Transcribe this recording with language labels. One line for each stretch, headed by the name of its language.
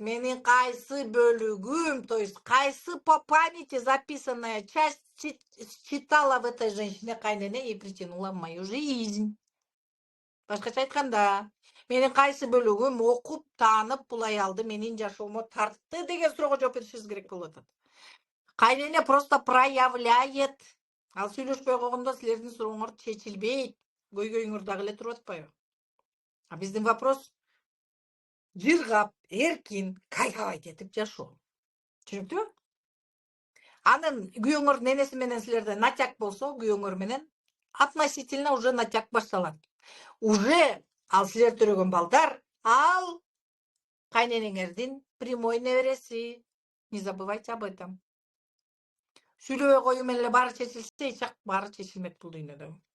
Kyrgyz: Менин кайсы бөлүгүм,
Russian: то есть кайсы по памяти записанная часть читала в этой женщине кайнене и притянула в мою жизнь.
Kyrgyz: Башкача айтканда, менин кайсы бөлүгүм окуп, таанып, бул аялды менин жашоомо тартты деген суроого жооп беришибиз керек болуп атат.
Russian: Кайнене просто проявляет.
Kyrgyz: Ал сүйлөшпөй койгондо силердин сурооңор чечилбейт. Көйгөйүңөр дагы эле туруп атпайбы? А биздин вопрос жыргап, эркин, кайфовать этип жашоо. Түшүнүктүүбү? Анын күйөөңөр ненеси менен силерде натяк болсо, күйөөңөр менен относительно уже натяк башталат. Уже ал силер төрөгөн балдар, ал кайненеңердин прямой небереси.
Russian: Не забывайте об этом.
Kyrgyz: Сүйлөбөй коюу менен эле баары чечилсе, эч баары чечилмек бул дүйнөдө.